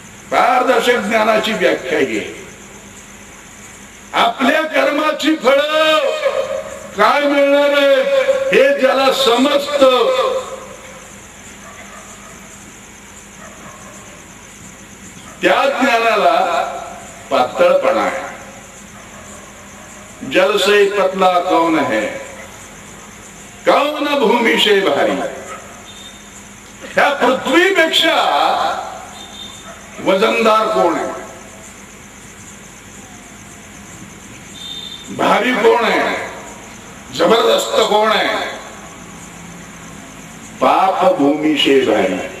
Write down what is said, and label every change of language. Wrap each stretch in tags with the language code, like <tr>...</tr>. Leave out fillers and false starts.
<mr>पारदर्शक ज्ञानाची व्याख्या घे. आपल्या कर्माची फळं काय मिळणार आहे हे ज्याला समजतं, त्या ज्ञानाला पातळपणा आहे.</mr> <hi>जल से पतला कौन है, कौन भूमि से भारी.</hi> <mr>ह्या पृथ्वीपेक्षा वजनदार कोण आहे, भारी कोण आहे, जबरदस्त कोण आहे?</mr> <hi>पाप भूमी शे भारी.</hi>